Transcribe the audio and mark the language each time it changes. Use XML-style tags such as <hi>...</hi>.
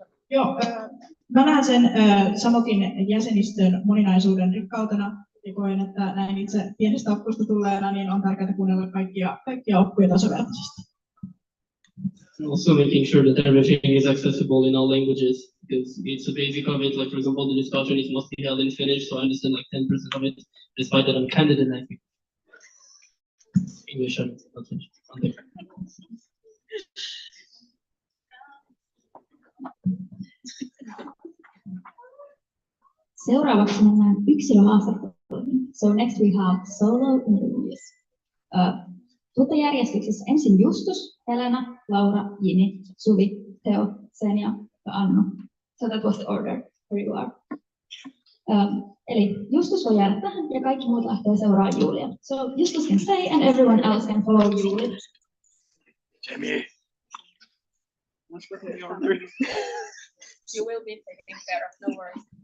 <fi>Joo, mä näen sen Samokin jäsenistön moninaisuuden rikkautena ja koen, että näin itse pienestä oppuista tulleena niin on tärkeää kuunnella kaikkia oppuja tasavertaisesti.</fi> <en>Also making sure that everything is accessible in all languages, because it's a basic of it. Like for example, the discussion is must be held in Finnish, so I understand like 10% of it, despite that I'm candidate, I think. English and not Finnish. Okay.</en> <fi>Seuraavaksi mennään yksilöhaastatteluihin.</fi> <en>So next we have solo interviews.</en> <fi>Tuota järjestyksessä ensin Justus, Helena, Laura, Jini, Suvi, Teo, Senja ja Annu.</fi> <en>So that was the order where you are.</en> <fi>Eli Justus voi jäädä tähän ja kaikki muut lähtee seuraamaan Julia.</fi> <en>So Justus can stay and everyone else can follow Julia. Jamie. You will be taken care of, no worries.</en>